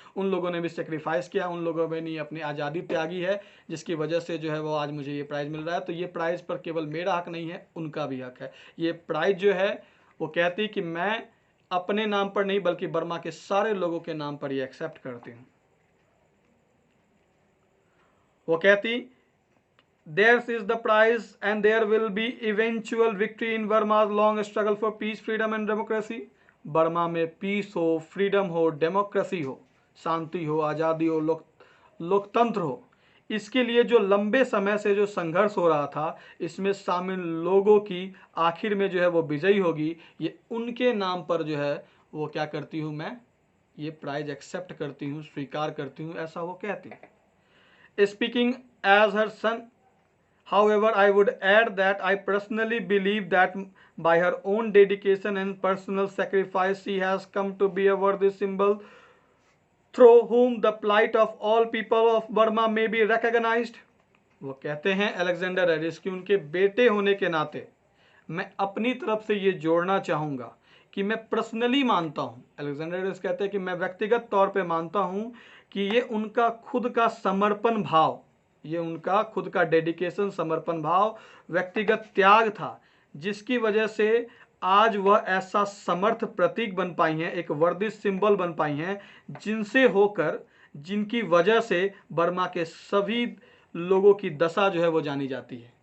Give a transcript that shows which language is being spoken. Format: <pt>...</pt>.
<hi>उन लोगों ने भी सेक्रीफाइस किया, उन लोगों ने भी अपनी आज़ादी त्यागी है, जिसकी वजह से जो है वो आज मुझे ये प्राइज़ मिल रहा है। तो ये प्राइज़ पर केवल मेरा हक नहीं है, उनका भी हक है। ये प्राइज़ जो है वो कहती कि मैं अपने नाम पर नहीं बल्कि बर्मा के सारे लोगों के नाम पर ये एक्सेप्ट करती हूँ। वो कहती</hi> <en>theirs is the prize and there will be eventual victory in Burma's long struggle for peace, freedom and democracy.</en> <hi>Burma में पीस हो, फ्रीडम हो, डेमोक्रेसी हो, शांति हो, आज़ादी हो, लोकतंत्र हो, इसके लिए जो लंबे समय से जो संघर्ष हो रहा था, इसमें शामिल लोगों की आखिर में जो है वो विजयी होगी। ये उनके नाम पर जो है वो क्या करती हूँ, मैं ये प्राइज एक्सेप्ट करती हूँ, स्वीकार करती हूँ, ऐसा वो कहती है।</hi> <en>Speaking as her son, however, I would add that I personally believe that by her own dedication and personal sacrifice, she has come to be a worthy symbol through whom the plight of all people of Burma may be recognized.</en> <hi>वो कहते हैं Alexander Eris कि उनके बेटे होने के नाते मैं अपनी तरफ से ये जोड़ना चाहूँगा कि मैं पर्सनली मानता हूँ, अलेक्जेंडर एरिस कहते हैं कि मैं व्यक्तिगत तौर पे मानता हूँ कि ये उनका खुद का समर्पण भाव, ये उनका खुद का डेडिकेशन, समर्पण भाव, व्यक्तिगत त्याग था, जिसकी वजह से आज वह ऐसा समर्थ प्रतीक बन पाई हैं, एक वर्दी सिंबल बन पाई हैं, जिनसे होकर, जिनकी वजह से बर्मा के सभी लोगों की दशा जो है वो जानी जाती है।</hi>